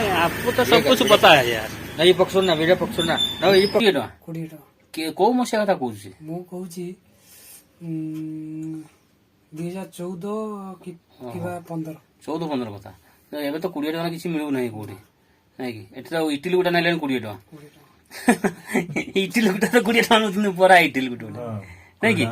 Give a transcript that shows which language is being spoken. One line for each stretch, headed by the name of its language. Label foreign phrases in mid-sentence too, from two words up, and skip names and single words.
Hindi: आपको तो सब कुछ पता है यार। ना ये पक्ष ना वीडियो पक्ष ना ना ये पक्ष
Odia: 20 ଟଙ୍କା। କୋଉ ମସିହା କଥା କହୁଛି? ମୁଁ କହୁଛି 2014 କିମ୍ବା 15। 14-15 କଥା। ଏବେ ତ 20 ଟଙ୍କା କିଛି ମିଳୁନାହିଁ କୋଉଠି, ନାଇଁ କି? ଏଠି ତ ଇଟିଲି ଗୋଟେ ନେଲେଣି 20 ଟଙ୍କା। 20 ଟଙ୍କା। ଇଟିଲି ଗୋଟେ ତ 20 ଟଙ୍କା ନଉଛନ୍ତି, ପରା ଇଟିଲି ଗୋଟେ ନାଇଁ କି?